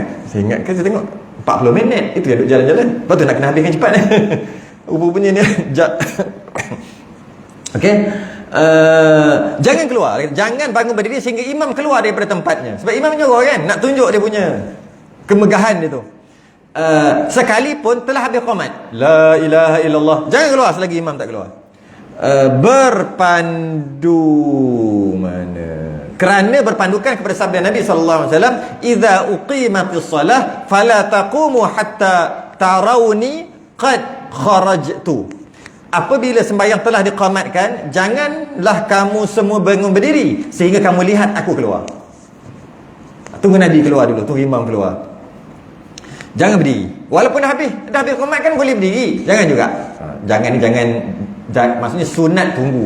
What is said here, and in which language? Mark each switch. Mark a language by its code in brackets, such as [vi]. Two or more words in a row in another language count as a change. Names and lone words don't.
[ms] Saya ingatkan, saya tengok 40 minit. Itu yang duduk jalan-jalan. Lepas tu nak kena habiskan cepat. Rupa-rupanya ni okey. Jangan keluar. Jangan bangun berdiri sehingga imam keluar daripada tempatnya. Sebab imam nyuruh kan, nak tunjuk dia punya kemegahan dia tu. Sekalipun telah habis qamat, [ar] لا إله إلا الله, [ms] jangan keluar selagi imam tak keluar. Berpandu kerana berpandukan kepada sabda Nabi [ar] صلى الله عليه وسلم, إذا أقيمت الصلاة فلا تقوموا حتى تروني قد خرجت. [ms] Apabila sembahyang telah diqamatkan, janganlah kamu semua bangun berdiri sehingga kamu lihat aku keluar. Tunggu Nabi keluar dulu, tunggu imam keluar. Jangan berdiri. Walaupun dah habis qamat kan boleh berdiri. Jangan juga. Jangan, maksudnya sunat tunggu.